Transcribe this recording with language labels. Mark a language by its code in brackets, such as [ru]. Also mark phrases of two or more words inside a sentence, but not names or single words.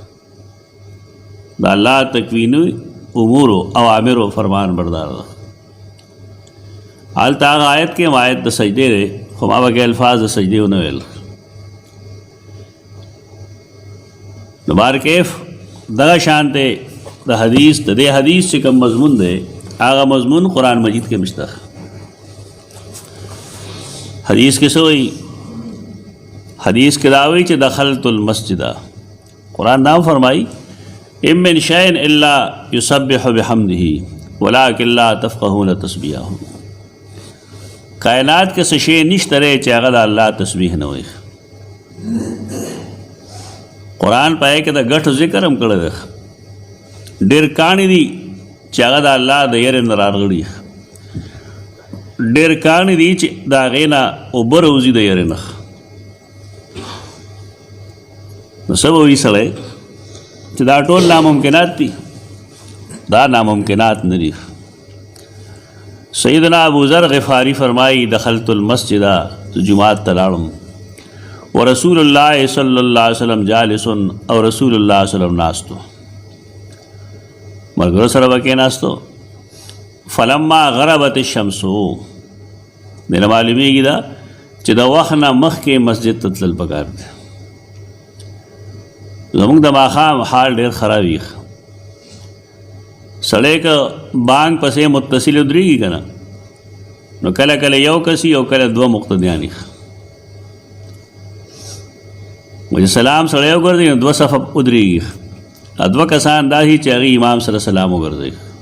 [ps] د الله تکویني امورو اوامرو فرمان بردار ده هلته هغه آیت کې هم آیت د سجدې دی خو ما پکې الفاظ د سجدې ونه ویل نو بارکیف دغه شان دی د حدیث د دې حدیث چې کوم مضمون دی هغه مضمون قرآن مجید کې مشته حدیث کې څه وایي حدیث کې دا وایي چې [ar] دخلت المسجد [ps] قرآن دا فرمایي [ar] ام من شیء الا یسبح بحمده ولکن لا تفقهون تسبیحهم [ps] کائنات کې څه شی نشته دی چې هغه د الله تسبیح نه وایي قرآن پای کې د ګټو ذکر هم کړی دی ډېر کاڼي دي چې هغه د الله د یېرې نه راغلي ډېر کاڼي دي چې د هغې نه اوبه راوځي د یېرې نه نو څه به وایي سړی چې دا ټول ناممکنات دي دا ناممکنات نه دي سیدنا ابوذر غفاری فرمایي [ar] دخلت المسجد [ps] جمعات ته لاړم [ar] ورسول الله صلی الله علیه وسلم جالس [ps] او [ar] رسول الله صلی الله علیه وسلم [ps] ناستو ملګرو سره به کېناستو [ar] فلما غربت الشمس [ps] دنه معلومیږي دا چې د وخت نه مخکې مسجد ته تلل پکار دی زموږ د ماښام حال ډېر خراب وي سړی که بانګ پسې متصل ودرېږي که نه نو کله کله یو کسي او کله دوه مقتدیان وي چې سلام سړی وګرځي نو دوه صفه ودرېږي دوه کسان دا دي چې هغې امام سره سلام وګرځوي